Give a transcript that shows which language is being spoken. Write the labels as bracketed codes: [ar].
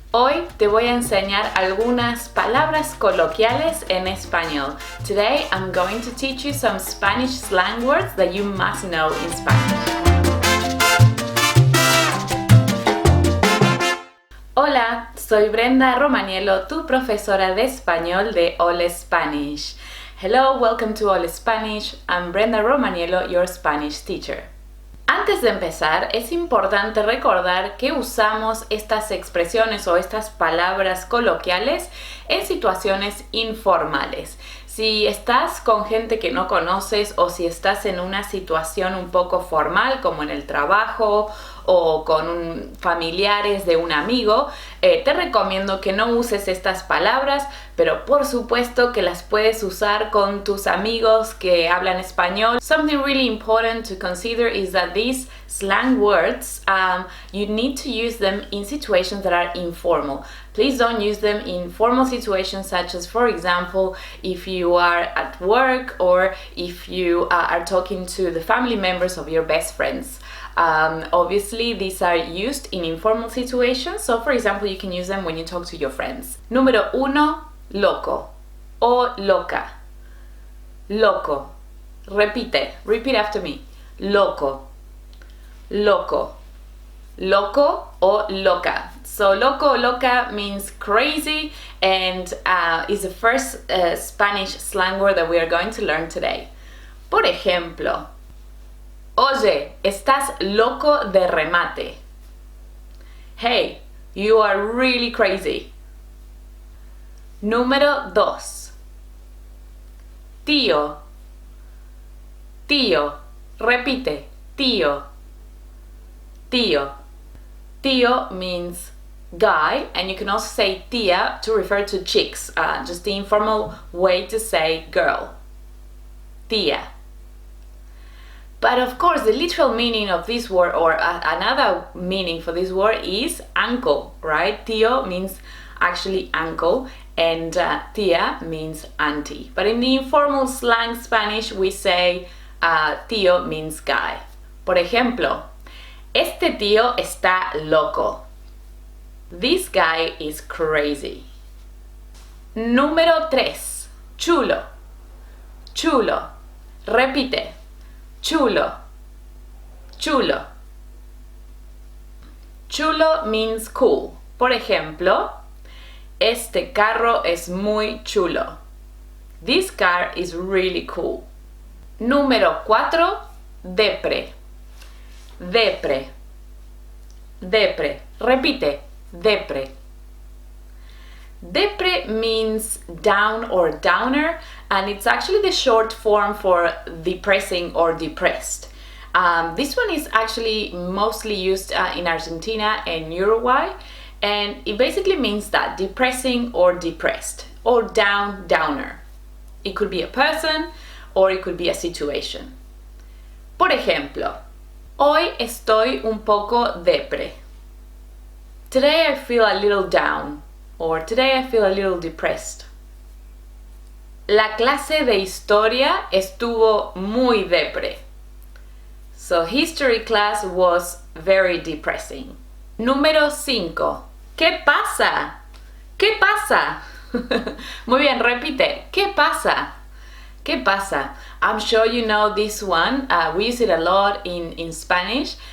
[es] Hoy te voy a enseñar algunas palabras coloquiales en español. [en] Today I'm going to teach you some Spanish slang words that you must know in Spanish. [es] Hola, soy Brenda Romaniello, tu profesora de español de HOLA Spanish. [en] Hello, welcome to HOLA Spanish. I'm Brenda Romaniello, your Spanish teacher. [es] Antes de empezar, es importante recordar que usamos estas expresiones o estas palabras coloquiales en situaciones informales. Si estás con gente que no conoces o si estás en una situación un poco formal, como en el trabajo o con familiares de un amigo, te recomiendo que no uses estas palabras, pero por supuesto que las puedes usar con tus amigos que hablan español. [en] Something really important to consider is that these slang words, you need to use them in situations that are informal. Please don't use them in formal situations such as, for example, if you are at work or if you are talking to the family members of your best friends. Obviously, these are used in informal situations, so for example, you can use them when you talk to your friends. [es] Número 1, loco o loca. Loco. [en] Repeat after me. Loco. Loco. [es] Loco o loca. [en] So loco o loca means crazy and is the first Spanish slang word that we are going to learn today. [es] Por ejemplo, oye, estás loco de remate. [en] Hey, you are really crazy. [es] Número 2. Tío. Tío. Repite. Tío. Tío. [en] Tío means guy, and you can also say tía to refer to chicks, just the informal way to say girl. Tía. But of course, the literal meaning of this word, or another meaning for this word, is uncle, right? Tío means actually uncle, and tía means auntie. But in the informal slang Spanish, we say tío means guy. [es] Por ejemplo, este tío está loco. [en] This guy is crazy. [es] Número 3. Chulo. Chulo. Repite. Chulo. Chulo. [en] Chulo means cool. [es] Por ejemplo, este carro es muy chulo. [en] This car is really cool. [es] Número 4. Depre. Depre. Depre. Repite. Depre. [en] Depre means down or downer, and it's actually the short form for depressing or depressed. This one is actually mostly used in Argentina and Uruguay, and it basically means that depressing or depressed, or down, downer. It could be a person or it could be a situation. [es] Por ejemplo, hoy estoy un poco depre. [en] Today I feel a little down, or today I feel a little depressed. [es] La clase de historia estuvo muy depre. [en] So history class was very depressing. [es] Número 5. ¿Qué pasa? ¿Qué pasa? Muy bien, repite. ¿Qué pasa? ¿Qué pasa? [en] I'm sure you know this one. We use it a lot in Spanish.